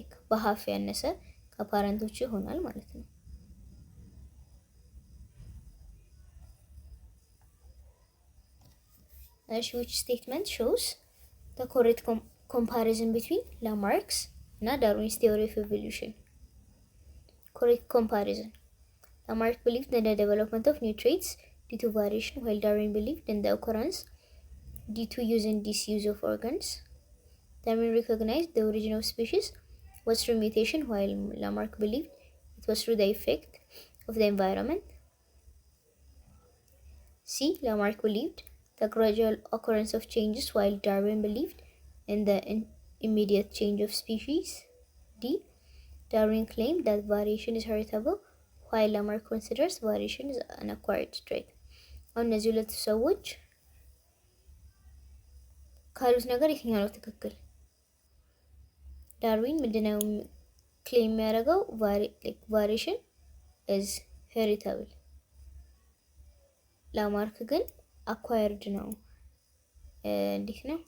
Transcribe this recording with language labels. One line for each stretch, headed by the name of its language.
Amharic: በሃፍ ያነሰ ከፓረንቶቹ ይሆናል ማለት ነው።
English: which statement shows the correct comparison between Lamarck's እና Darwin's theory of evolution? Correct comparison. Lamarck believed in the development of new traits due to variation, while Darwin believed in the occurrence due to use and disuse of organs. Darwin recognized the origin of species was through mutation, while Lamarck believed it was through the effect of the environment. C. Lamarck believed the gradual occurrence of changes, while Darwin believed in the immediate change of species. D. Darwin claimed that variation is heritable, while Lamarck considers variation is an acquired trait.
Amharic: አሁን እነዚህ ሁለት ሰዎች ካሉት ነገር የትኛው ነው ትክክል? ዳርዊን ምንድነው ክሌም የሚያደርገው?
English: variation is heritable።
Amharic: ላማርክ ግን acquired ነው። እንዴት ነው?